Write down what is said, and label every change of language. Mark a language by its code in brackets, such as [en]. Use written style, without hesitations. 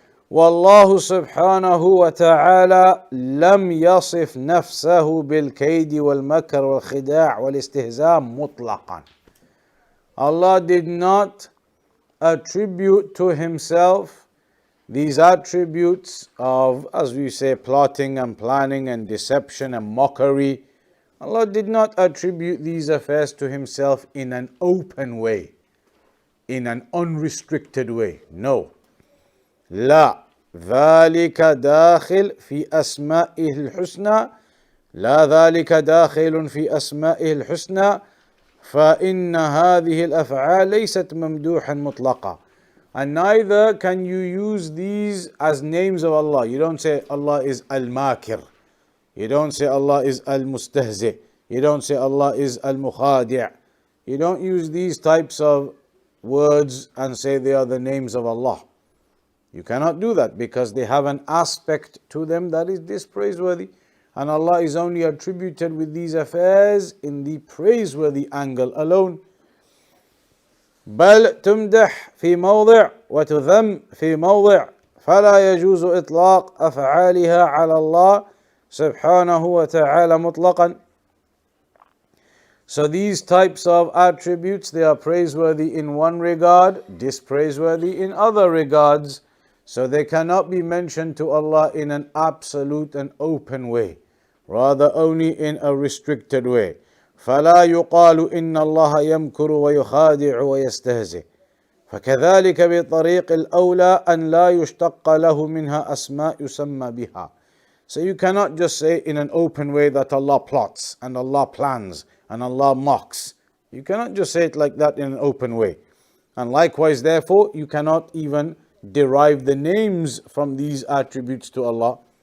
[ar] والله سبحانه وتعالى لم يصف نفسه بالكيد والمكر والخداع والاستهزاء مطلقا. [en] Allah did not attribute to himself these attributes of, as we say, plotting and planning and deception and mockery. Allah did not attribute these affairs to himself in an open way, in an unrestricted way. No. [ar] لا ذلك داخل في أسمائه الحسنى لا ذلك داخل في أسمائه الحسنى فإن هذه الأفعال ليست ممدوحا مطلقا. [en] And neither can you use these as names of Allah. You don't say Allah is Al-Makir. You don't say Allah is Al-Mustahzi. You don't say Allah is Al-Mukhadi'. You don't use these types of words and say they are the names of Allah. You cannot do that because they have an aspect to them that is dispraiseworthy. And Allah is only attributed with these affairs in the praiseworthy angle alone. [ar] بل تمدح في موضع وتذم في موضع فلا يجوز إطلاق أفعالها على الله سبحانه وتعالى مطلقا. [en] So these types of attributes, they are praiseworthy in one regard, dispraiseworthy in other regards. So they cannot be mentioned to Allah in an absolute and open way, rather only in a restricted way. [ar] فلا يقال إن الله يمكر ويخادع ويستهزئ فكذلك بطريق الأولى أن لا يشتق له منها أسماء يسمى بها. [en] So you cannot just say in an open way that Allah plots and Allah plans and Allah mocks. You cannot just say it like that in an open way. And likewise, therefore, you cannot even derive the names from these attributes to Allah.